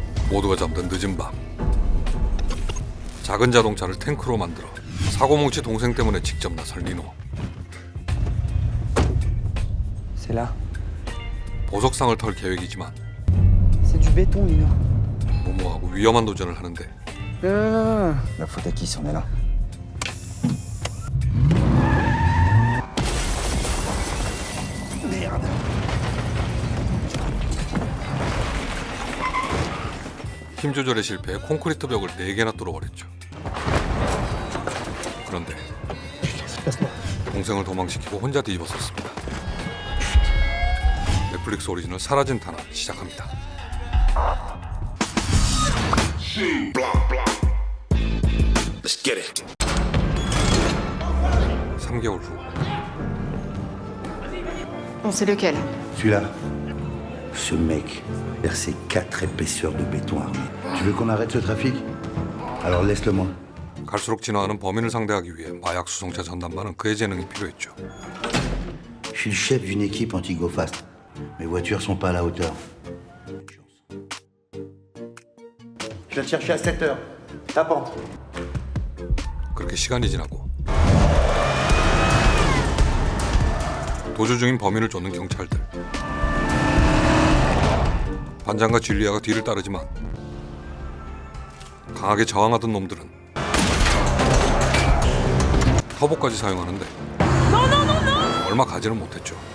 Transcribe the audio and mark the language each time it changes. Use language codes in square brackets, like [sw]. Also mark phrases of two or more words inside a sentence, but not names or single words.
[ko] 모두가 잠든 늦은 밤, 작은 자동차를 탱크로 만들어 사고뭉치 동생 때문에 직접 나선 리노. [fr] C'est là. [ko] 보석상을 털 계획이지만 [fr] C'est du béton, Lino. [ko] 무모하고 위험한 도전을 하는데 [fr] Non. La faute à qui si on est là? [ko] 힘 조절에 실패해 콘크리트 벽을 4개나 뚫어버렸죠. 그런데 동생을 도망시키고 혼자 뒤집어섰습니다. 넷플릭스 오리지널 사라진 탄환 시작합니다. [en] Let's get it. [ko] 3개월 후 [fr] On sait lequel. Celui-là, ce mec, percé 4 épaisseurs de béton armé. Tu veux qu'on arrête ce trafic? Alors laisse-le-moi. [ko] 갈수록 진화하는 범인을 상대하기 위해 마약 수송차 전담반은 그의 재능이 필요했죠. [fr] Je suis le chef d'une équipe anti-go fast. Mes voitures sont pas à la hauteur. Je viens te chercher à 7h. Ta pente. [ko] 그렇게 시간이 지나고 도주 중인 범인을 쫓는 경찰들. 반장과 줄리아가 뒤를 따르지만 강하게 저항하던 놈들은 터보까지 사용하는데 얼마 가지는 못했죠.